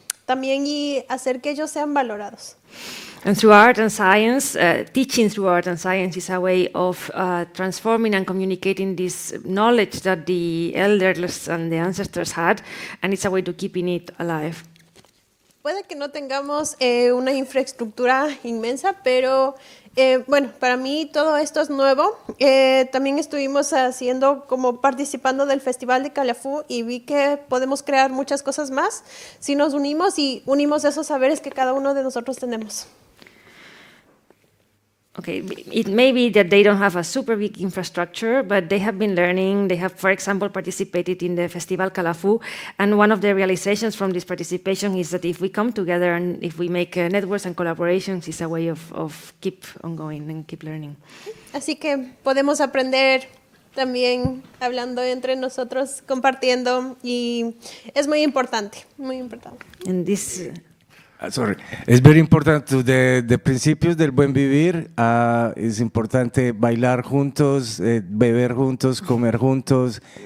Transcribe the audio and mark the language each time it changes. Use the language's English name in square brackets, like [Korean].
[Spanish] también y hacer que ellos sean valorados. [English] And through art and science, teaching through art and science is a way of transforming and communicating this knowledge that the elders and the ancestors had, and it's a way to keeping it alive. [Spanish] Puede que no tengamos una infraestructura inmensa, pero bueno, para mí todo esto es nuevo. También estuvimos participando del Festival de Calafú y vi que podemos crear muchas cosas más si nos unimos y unimos esos saberes que cada uno de nosotros tenemos. [English] Okay, it may be that they don't have a super big infrastructure, but they have been learning. They have, for example, participated in the Festival Calafú, and one of the realizations from this participation is that if we come together and if we make networks and collaborations, it's a way of keep on going and keep learning. [Spanish] Así que podemos aprender también hablando entre nosotros, compartiendo, y es muy importante, muy importante. [English] And this... Sorry, es very important to the [Spanish] principios del buen vivir. Es importante bailar juntos, beber juntos, comer juntos.